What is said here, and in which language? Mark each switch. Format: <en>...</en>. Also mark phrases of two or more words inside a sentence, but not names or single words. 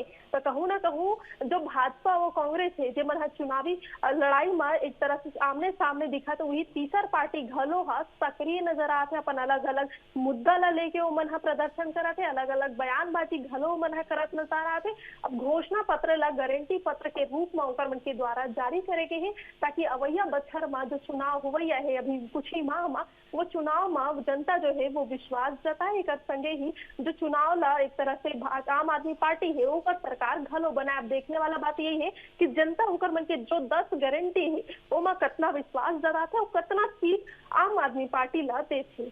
<hne>तो कहूँ ना कहूँ जो भाजपा वो कांग्रेस है जे मन हा चुनावी लड़ाई में एक तरह से आमने सामने दिखा, तो वही तीसर पार्टी घलो हा सक्रिय नजर आते, अपन अलग अलग मुद्दा ला लेके ओमन हा प्रदर्शन कराते, अलग अलग बयानबाजी घलो ओमन हा करत नजर आते। अब घोषणा पत्र ला गारंटी पत्र के रूप में ओकर मन के द्वारा जारी करेगे है, ताकि अवैया बछर में जो चुनाव हुआ है अभी कुछ ही माह में, वो चुनाव में जनता जो है वो विश्वास जताए। एक संगे ही जो चुनाव ला एक तरह से आम आदमी पार्टी है वो सरकार घलो बनाए। अब देखने वाला बात यही है कि जनता होकर मन के जो 10 गारंटी है वो में कितना विश्वास जताते और कितना सीट आम आदमी पार्टी ला देती।</hne>